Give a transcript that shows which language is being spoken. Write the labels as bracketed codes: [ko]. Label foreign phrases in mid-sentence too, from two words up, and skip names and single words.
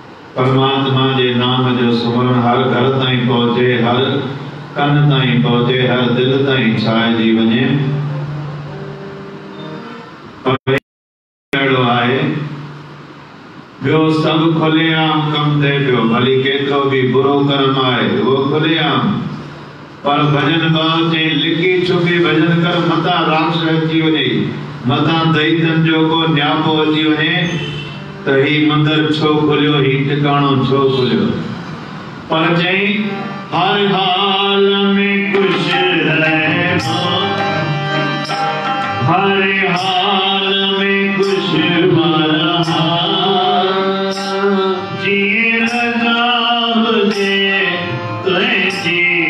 [sd] परमात्मा जे नाम जो सुमरण हर घर ताईं पहुचे, हर कन ताईं पहुचे, हर दिल ताईं छाइजी वञे। अहिड़ो आहे ॿियो सभु खुलेआम कम थिए पियो, भली केतिरो बि बुरो कर्म आहे उहो खुलेआम, पर भजन भाव चई लिकी छुपी भजन कर, मथां राक्ष अची वञे, मथां दैतन जो को न्यापो अची वञे त ही मंदिर छो खुलियो, ही टिकाणो छो खुलियो। पर चई [hi] हर हाल में खुश रहना, हर हाल में खुश रहा, [sd] जी रजा हुजे तुझी,